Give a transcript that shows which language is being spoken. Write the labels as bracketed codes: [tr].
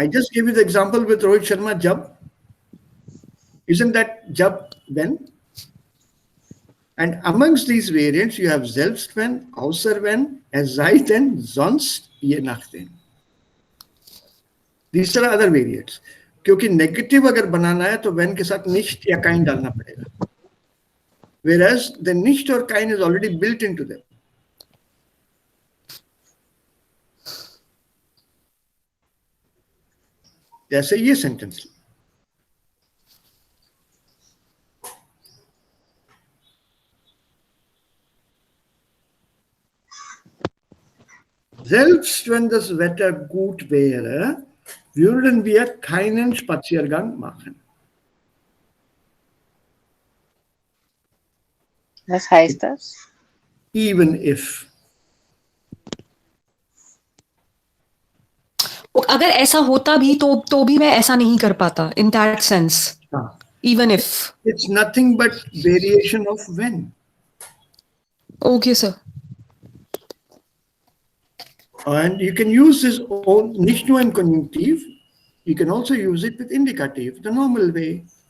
[en] I just gave you the example with Rohit Sharma, jab. Isn't that jab when? And amongst these variants, you have [de] selbst wenn, außer wenn, es sei denn, sonst, je nachdem. [en] These are other variants. [hi] क्योंकि negative अगर बनाना है तो when के साथ nicht या kind डालना पड़ेगा. [en] Whereas the nicht or kind is already built into them. [hi] जैसे ये sentence, [de] selbst wenn das Wetter gut wäre, würden wir keinen Spaziergang machen. Was heißt das? [en] Even if. [hi] अगर ऐसा होता भी तो भी मैं ऐसा नहीं कर पाता [en] in that sense. Even if. It's nothing but variation of when. Okay, sir. And you can use this [de] nicht nur im Konjunktiv, [en] you can also use it with indicative, the normal way.